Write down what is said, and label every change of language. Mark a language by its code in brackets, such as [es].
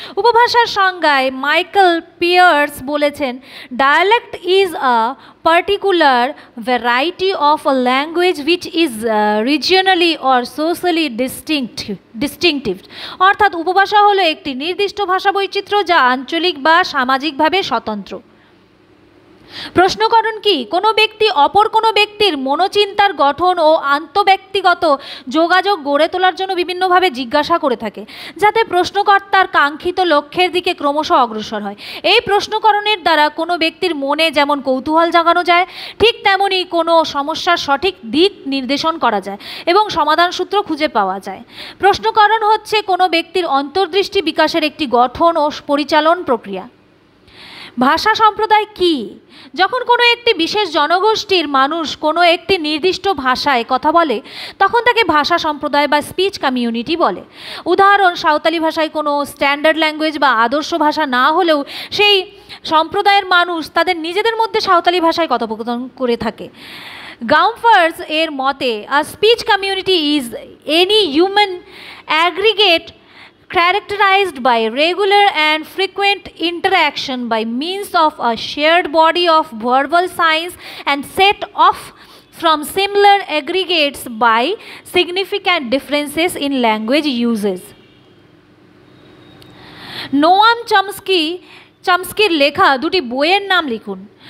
[bn] উপভাষার সংজ্ঞায় Michael pears বলেছেন, [en] Dialect is a particular variety of a language which is regionally or socially distinctive। [bn] অর্থাৎ উপভাষা হলো একটি নির্দিষ্ট ভাষা বৈচিত্র্য যা আঞ্চলিক বা সামাজিকভাবে স্বতন্ত্র। প্রশ্নকরণ কি? কোনো ব্যক্তি অপর কোনো ব্যক্তির মনোচিন্তার গঠন ও আন্তঃব্যক্তিগত যোগাযোগ গড়ে তোলার জন্য বিভিন্নভাবে জিজ্ঞাসা করে থাকে, যাতে প্রশ্নকর্তার কাঙ্ক্ষিত লক্ষ্যের দিকে ক্রমশ অগ্রসর হয়। এই প্রশ্নকরণের দ্বারা কোনো ব্যক্তির মনে যেমন কৌতূহল জাগানো যায়, ঠিক তেমনি কোনো সমস্যার সঠিক দিক নির্দেশন করা যায় এবং সমাধান সূত্র খুঁজে পাওয়া যায়। প্রশ্নকরণ হচ্ছে কোনো ব্যক্তির অন্তর্দৃষ্টি বিকাশের একটি গঠন ও পরিচালন প্রক্রিয়া। ভাষা সম্প্রদায় কি? যখন কোনো একটি বিশেষ জনগোষ্ঠীর মানুষ কোনো একটি নির্দিষ্ট ভাষায় কথা বলে তখন তাকে ভাষা সম্প্রদায় বা স্পিচ কমিউনিটি বলে। উদাহরণ, সাঁওতালি ভাষায় কোনো স্ট্যান্ডার্ড ল্যাঙ্গুয়েজ বা আদর্শ ভাষা না হলেও সেই সম্প্রদায়ের মানুষ তাদের নিজেদের মধ্যে সাঁওতালি ভাষায় কথোপকথন করে থাকে। গামফার্স এর মতে, [en] A speech community is any human aggregate characterized by regular and frequent interaction by means of a shared body of verbal signs and set off from similar aggregates by significant differences in language uses. [bn] Noam চমস্কির লেখা দুটি বইয়ের নাম লিখুন।